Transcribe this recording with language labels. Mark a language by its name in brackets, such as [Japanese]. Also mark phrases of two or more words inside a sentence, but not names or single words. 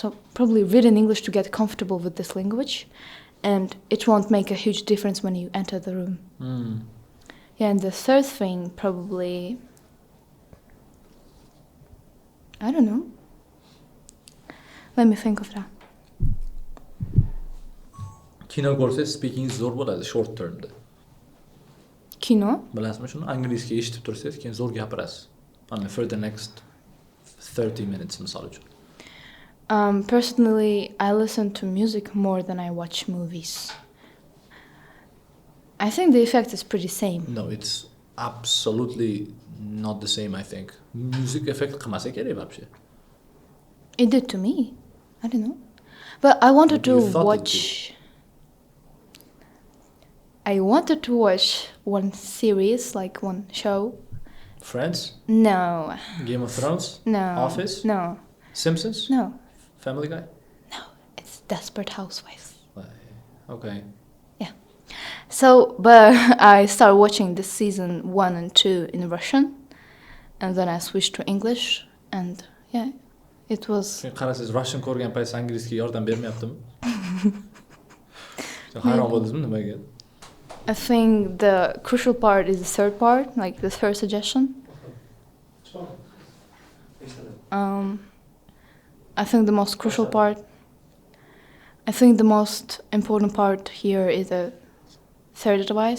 [English] So probably read in English to get comfortable with this language, and it won't make a huge difference when you enter the room. Yeah, and the third thing probably, I don't know. Let me think of that. [Uzbek] Kino ko'rsangiz speaking zo'r bo'ladi [English] short termda. [Uzbek] Kino? Bilasizmi shuni? Inglizcha eshitib tursangiz, keyin zo'r gapirasiz. [English] I mean, for the next 30 minutes [Uzbek] misol uchun. [English] Personally, I listen to music more than I watch movies. I think the effect is pretty same. No, it's absolutely not the same, I think. Music effect [Uzbek] qilmasa kerak вообще. [English] It did to me. I don't know. But I wanted to watch... I wanted to watch one series, like one show. Friends? No. Game of Thrones? No. Office? No. Simpsons? No. Family Guy? No. It's Desperate Housewives. Okay. Yeah. So, but I started watching this season 1 and 2 in Russian, and then I switched to English, and Yeah, it was. [Uzbek] Shunga qarasangiz Russian ko'rgan payt inglizga yordam bermayaptimi? Hayron bo'ldingizmi nimaga? [English] I think the crucial part is the third part, like the third suggestion. I think the most crucial part. I think the most important part here is the third advice.